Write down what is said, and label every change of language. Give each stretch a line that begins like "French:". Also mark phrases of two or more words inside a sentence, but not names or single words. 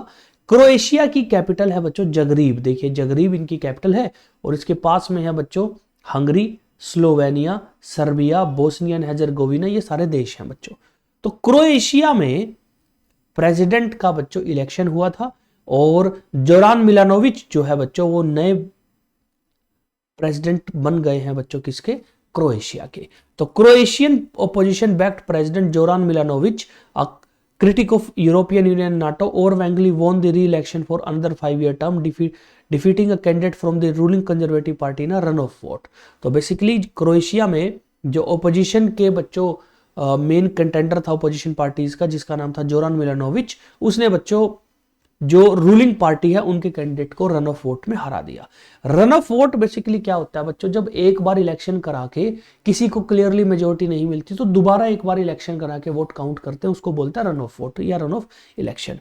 Hindi: क्रोएशिया की कैपिटल है बच्चों जगरीब। देखिए जगरीब इनकी कैपिटल है और इसके पास में है बच्चों हंगरी, स्लोवेनिया, सर्बिया, बोस्निया एंड हेर्जेगोविना, ये सारे देश हैं बच्चों। तो क्रोएशिया में प्रेसिडेंट का बच्चों इलेक्शन हुआ था और जोरान मिलानोविच जो है बच्चों वो नए प्रेसिडेंट बन गए हैं बच्चों किसके, क्रोएशिया के।
English: तो Croatian opposition backed president जोरान मिलानोविच, अ critic of European Union and NATO, overwhelmingly won the re-election for another 5-year term, defeating a candidate from the ruling conservative party in a runoff vote।
Hindi: तो बेसिकली क्रोएशिया में जो ओपोजिशन के बच्चों
English: main contender
Hindi: था
English: opposition parties
Hindi: का, जिसका नाम था जोरान मिलानोविच, उसने बच्चों जो
English: ruling party
Hindi: है उनके कैंडिडेट को
English: run off vote
Hindi: में हरा दिया।
English: run off vote basically
Hindi: क्या होता है बच्चों, जब एक बार इलेक्शन करा के किसी को
English: clearly majority
Hindi: नहीं मिलती तो दोबारा एक बार इलेक्शन करा के
English: vote count
Hindi: करते हैं, उसको बोलते हैं
English: run off vote
Hindi: या
English: run off election.